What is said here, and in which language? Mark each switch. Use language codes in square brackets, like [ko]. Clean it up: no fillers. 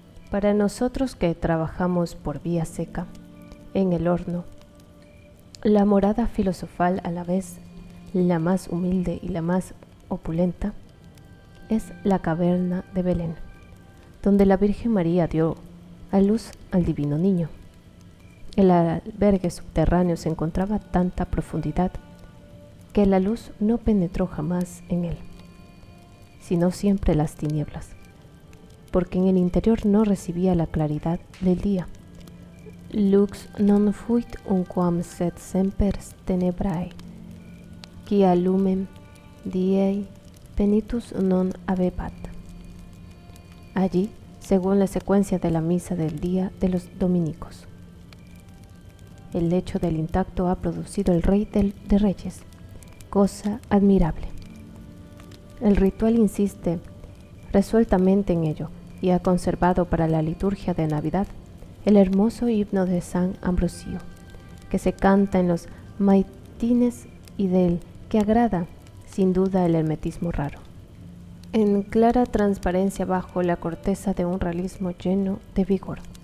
[es] Para nosotros que trabajamos por vía seca, en el horno, la morada filosofal, a la vez la más humilde y la más opulenta, es la caverna de Belén, donde la Virgen María dio a luz al divino niño. El albergue subterráneo se encontraba a tanta profundidad que la luz no penetró jamás en él, sino siempre las tinieblas, porque en el interior no recibía la claridad del día. [la] Lux non fuit unquam sed semper tenebrae, quia lumen diei penitus non habebat. [es] Allí, según la secuencia de la misa del día de los dominicos, el lecho del intacto ha producido el Rey de Reyes, cosa admirable. El ritual insiste resueltamente en ello y ha conservado para la liturgia de Navidad el hermoso himno de San Ambrosio, que se canta en los maitines y del que agrada, sin duda, el hermetismo raro, en clara transparencia bajo la corteza de un realismo lleno de vigor.